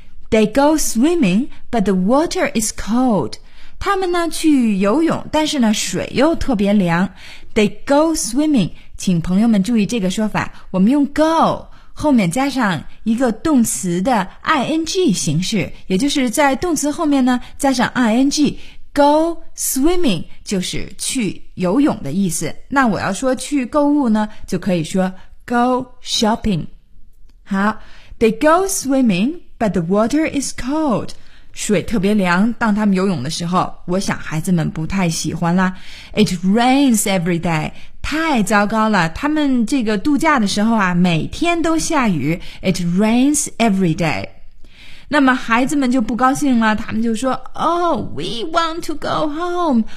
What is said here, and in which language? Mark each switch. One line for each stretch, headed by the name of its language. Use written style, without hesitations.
English: They go swimming, but the water is cold.
Chinese: 他们呢，去游泳，但是呢，水又特别凉。
English: They go swimming,
Chinese: 请朋友们注意这个说法，我们用 go 后面加上一个动词的 ing 形式，也就是在动词后面呢，加上 ing。
English: Go swimming
Chinese: 就是去游泳的意思。那我要说去购物呢，就可以说
English: Go shopping. 好， They go swimming, but the water is cold.
Chinese: 水特别凉，当他们游泳的时候，我想孩子们不太喜欢啦。
English: It rains every day.
Chinese: 太糟糕了，他们这个度假的时候啊，每天都下雨。
English: It rains every day.
Chinese: 那么孩子们就不高兴了，他们就说
English: Oh, we want to go home.